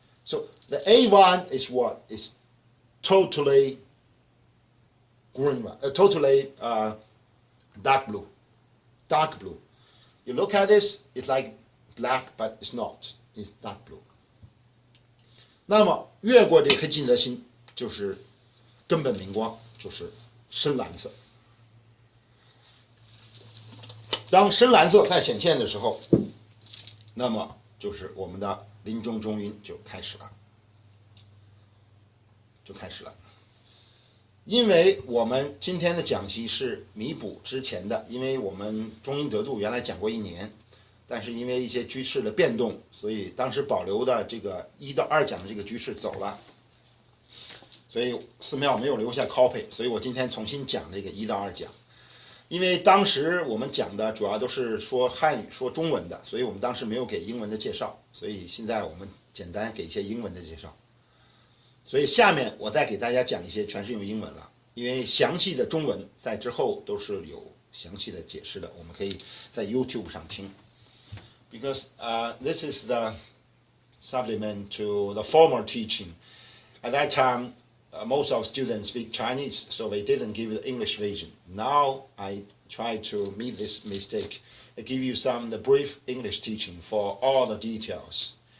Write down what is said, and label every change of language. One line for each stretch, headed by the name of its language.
English: So the A1 is what? Is totally green one, totally dark blue. Dark blue. You look at this, it's like black, but it's not. It's dark blue.
Chinese: 那么越过这黑金泽星就是根本明光，就是深蓝色。当深蓝色在显现的时候，那么就是我们的临终中阴就开始了，因为我们今天的讲习是弥补之前的，因为我们中阴得度原来讲过1年，但是因为一些居士的变动，所以当时保留的这个1到2讲的这个居士走了，所以寺庙没有留下 copy， 所以我今天重新讲这个1到2讲。因为当时我们讲的主要都是说汉语说中文的，所以我们当时没有给英文的介绍，所以现在我们简单给一些英文的介绍。所以下面我再给大家讲一些全是用英文了，因为详细的中文在之后都是有详细的解释的，我们可以在 YouTube 上听。
English: Because this is the supplement to the former teaching. At that time, most of students speak Chinese, so they didn't give the English version. Now I try to meet this mistake. I give you the brief English teaching for all the details.